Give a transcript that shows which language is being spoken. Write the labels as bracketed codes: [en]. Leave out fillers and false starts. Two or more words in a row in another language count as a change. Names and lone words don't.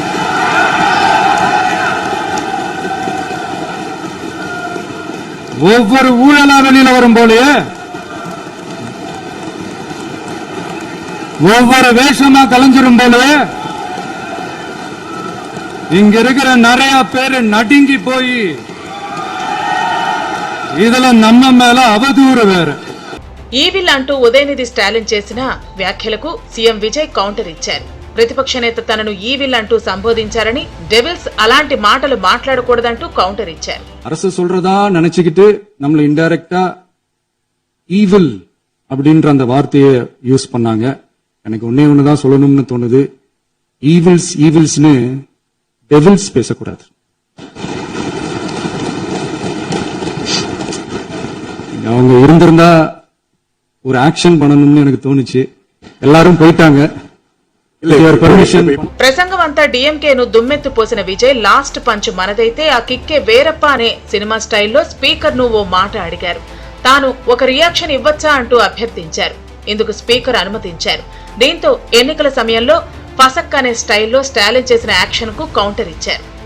[ta] ஒவ்வொரு ஊழலா வெளியில வரும் போலயே, ஒவ்வொரு வேஷமா கலைஞ்சிரும் போலயே இங்க இருக்கிற நிறைய பேரு நடுங்கி போய் இதுல நம்ம மேல [te] అవధూరు వేరు. ఈవిల్ అంటూ ఉదయనిధి స్టాలిన్ చేసిన వ్యాఖ్యలకు సీఎం విజయ్ కౌంటర్ ఇచ్చారు. ప్రతిపక్ష నేత తనను ఈవిల్ అంటూ సంబోధించారని, డెవిల్స్ అలాంటి మాటలు మాట్లాడకూడదంటూ కౌంటర్ ఇచ్చారు. [ta] அரசு சொல்றதா நினைச்சுக்கிட்டு நம்மள [en] indirect evil [ta] அப்படின்ற அந்த வார்த்தையை யூஸ் பண்ணாங்க. எனக்கு ஒன்னே ஒண்ணுதான் சொல்லணும்னு தோணுது, ஈவில்ஸ்னு டெவில்ஸ் பேசக்கூடாது. அவங்க இருந்திருந்தா ஒரு ஆக்ஷன் பண்ணணும்னு எனக்கு தோணுச்சு. எல்லாரும் போயிட்டாங்க. [te] ప్రసంగం అంతా డీఎంకేను దుమ్మెత్తు పోసిన విజయ్ [en] last punch [te] మనదైతే ఆ కిక్కే వేరప్ప అనే సినిమా స్టైల్లో స్పీకర్ ను ఓ మాట అడిగారు. తాను ఒక రియాక్షన్ ఇవ్వచ్చా అంటూ అభ్యర్థించారు. ఇందుకు స్పీకర్ అనుమతించారు. దీంతో ఎన్నికల సమయంలో ఫసక్ అనే స్టైల్లో స్టాలిన్ చేసిన యాక్షన్ కు కౌంటర్ ఇచ్చారు.